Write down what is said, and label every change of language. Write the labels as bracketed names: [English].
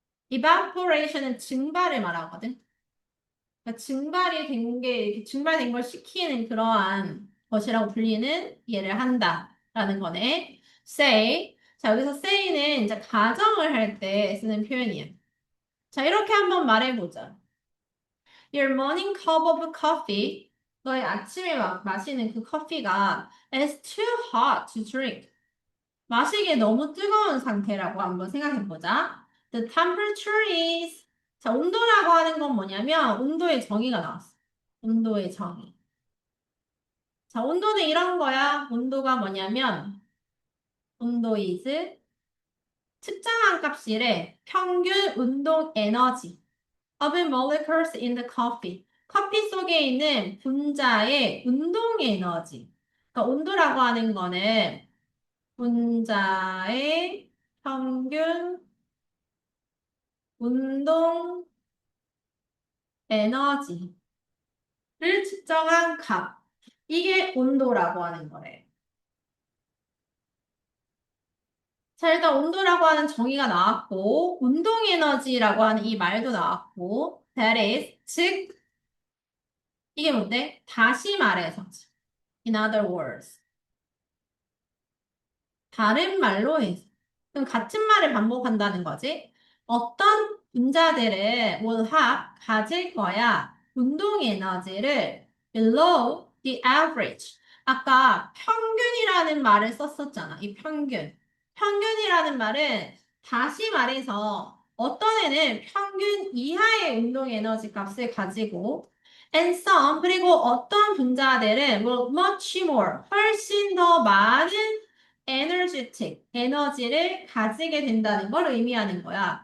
[Korean] evaporation은 증발을 말하거든. 그러니까 증발이 된 게, 이렇게 증발된 걸 식히는 그러한 것이라고 불리는 예를 한다라는 거네. [English] say. [Korean] 자, 여기서 say는 이제 가정을 할 때 쓰는 표현이야. 자, 이렇게 한번 말해보자. [English] Your morning cup of coffee. [Korean] 너의 아침에 마시는 그 커피가 [English] is too hot to drink. [Korean] 마시기에 너무 뜨거운 상태라고 한번 생각해보자. [English] The temperature is. [Korean] 자, 온도라고 하는 건 뭐냐면 온도의 정의가 나왔어. 온도의 정의. 자, 온도는 이런 거야. 온도가 뭐냐면 온도 is 측정한 값이래. 평균 운동 에너지 [English] of molecules in the coffee. [Korean] 커피 속에 있는 분자의 운동 에너지. 그러니까 온도라고 하는 거는 분자의 평균 운동 에너지를 측정한 값. 이게 온도라고 하는 거래. 자, 일단 온도라고 하는 정의가 나왔고, 운동 에너지라고 하는 이 말도 나왔고, [English] that is, [Korean] 즉, 이게 뭔데? 다시 말해서. [English] In other words. [Korean] 다른 말로 해서. 그럼 같은 말을 반복한다는 거지. 어떤 분자들은 [English] will have, [Korean] 가질 거야. 운동 에너지를 [English] below the average. [Korean] 아까 평균이라는 말을 썼었잖아. 이 평균. 평균이라는 말은 다시 말해서 어떤 애는 평균 이하의 운동 에너지 값을 가지고 [English] and some [Korean] 그리고 어떤 분자들은 [English] will much more [Korean] 훨씬 더 많은 energetic, 에너지를 가지게 된다는 걸 의미하는 거야.